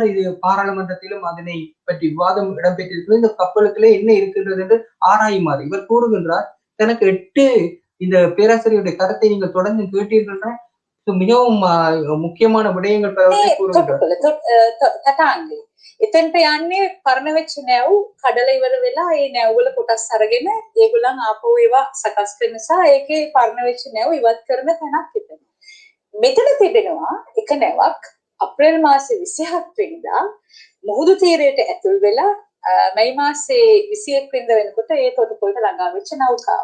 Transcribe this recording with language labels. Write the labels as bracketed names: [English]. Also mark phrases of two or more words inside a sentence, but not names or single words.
[Tamil] இது பாராளுமன்றத்திலும் அதனை பற்றி விவாதம் இடம்பெற்றிருக்கிறது. இந்த கப்பலுக்குள்ளே என்ன இருக்கின்றது என்று ஆராயுமாறு இவர் கூறுகின்றார். தனக்கு 8 இந்த பேராசிரியருடைய கருத்தை நீங்கள் தொடர்ந்து கேட்டீர்கள். மிகவும் முக்கியமான விடயங்கள் கூறுகின்றார். [Sinhala] එතෙන්ට යන්නේ පරණ වෙච්ච නැව් කඩලා ඉවර වෙලා ඒ නැව් වල කොටස් අරගෙන ඒගොල්ලන් ආපහු ඒවා සකස් කරන නිසා ඒකේ පරණ වෙච්ච නැව් ඉවත් කරන තැනක් තිබෙනවා. මෙතන තිබෙනවා එක නැවක් අප්‍රේල් මාසේ 27 වෙනිදා මුහුදු තීරයට ඇතුල් වෙලා මැයි මාසේ 21 වෙනිදා වෙනකොට ඒ තොටුපළට ළඟා වෙච්ච නෞකාව.